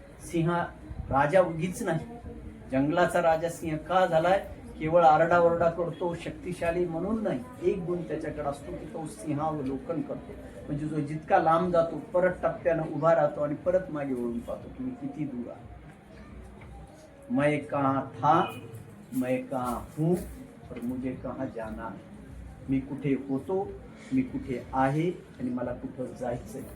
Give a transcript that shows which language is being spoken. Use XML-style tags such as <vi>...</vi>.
<mr>सिंह राजा उगीच नाही. जंगलाचा राजा सिंह का झालाय? केवळ आरडाओरडा करतो, शक्तिशाली म्हणून नाही. एक गुण त्याच्याकडे असतो की तो सिंहावलोकन करतो. म्हणजे जो जितका लांब जातो परत टप्प्यानं उभा राहतो आणि परत मागे वळून पाहतो की मी किती दूर आहे.</mr> <hi>मैं कहाँ था, मैं कहाँ हूँ, और मुझे कहाँ जाना.</hi> <mr>मी कुठे होतो, मी कुठे आहे आणि मला कुठं जायचंय.</mr>